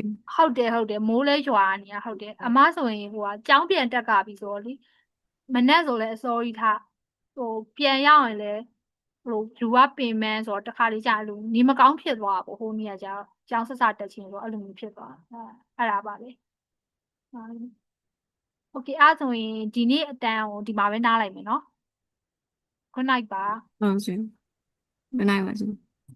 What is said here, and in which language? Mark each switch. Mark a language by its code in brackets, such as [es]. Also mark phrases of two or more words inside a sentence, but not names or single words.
[my] ဟုတ်တယ်မိုးလဲရွာနေရဟုတ်တယ်အမဆိုရင်ဟိုကကြောင်းပြန်တက်ကပြီဆိုတော့လေမနဲ့ဆိုလဲအစောကြီးထားဟိုပြန်ရောက်ရင်လဲဟိုလူကပင်မန်းဆိုတော့တခါလေးကြာလို့နေမကောင်းဖြစ်သွားပေါ့ဟိုနေ့ကကြာကြောင်းဆက်ဆက်တက်ချင်းဆိုအဲ့လိုမျိုးဖြစ်သွားအဲ့ဒါပါလေโอเคအဲ့ဆိုရင်ဒီနေ့အတန်းကိုဒီမှာပဲနားလိုက်မယ်နော် [en] good night [my] ပါ ဟုတ်ရှင် [en] good night [my] ပါရှင်